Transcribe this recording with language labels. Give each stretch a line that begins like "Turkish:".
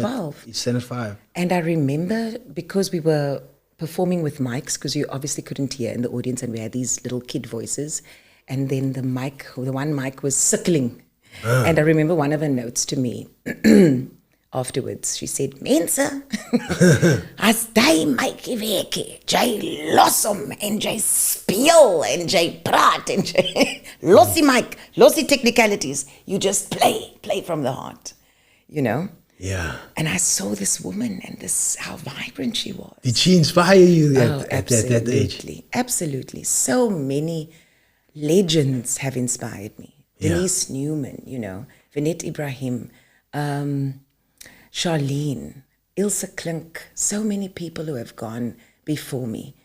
English: 12. You Standard 5. And I remember, because we were performing with mics, because you obviously couldn't hear in the audience, and we had these little kid voices, and then the one mic was circling. And I remember one of her notes to me afterwards.
Afrikaans: She said, "Mense, as jy mykie werk, jy los hom en jy speel en jy praat en jy los die mic, los die technicalities.
English: You just play from the heart, Yeah. And I saw this woman and how vibrant she was. Did she inspire you at that age? Absolutely. So many legends have inspired me. Denise Newman, Vinette Ibrahim, Charlene, Ilse Klink, so many people who have gone before me.